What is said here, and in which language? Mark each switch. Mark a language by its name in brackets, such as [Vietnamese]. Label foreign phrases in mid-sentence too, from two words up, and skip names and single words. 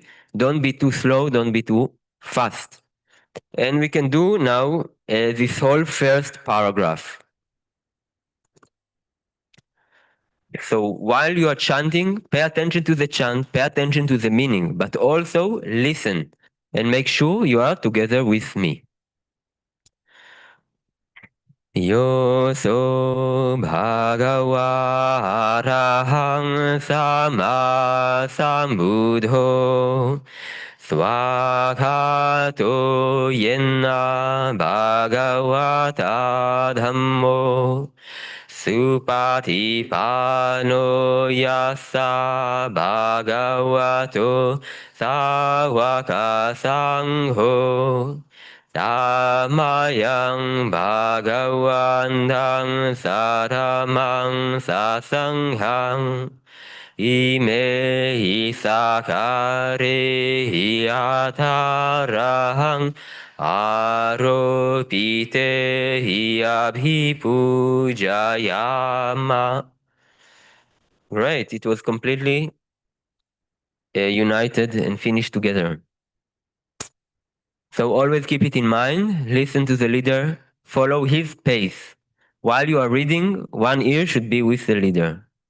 [English] Don't be too slow, don't be too fast. And we can do now this whole first paragraph. So while you are chanting, pay attention to the chant, pay attention to the meaning, but also listen and make sure you are together with me. [Pali] Yoso Bhagava Arahang Sama Sambuddho Swakato Yenna Bhagavata Dhammo Supatipano yassa bhagavato sāvaka saṅghō Dhammayang bhagavantang saramang sasanghang Ime hi sakare hi atarahang aropite hi abhipujayama. [English] Right, it was completely united and finished together. So always keep it in mind, listen to the leader, follow his pace. While you are reading, one ear should be with the leader.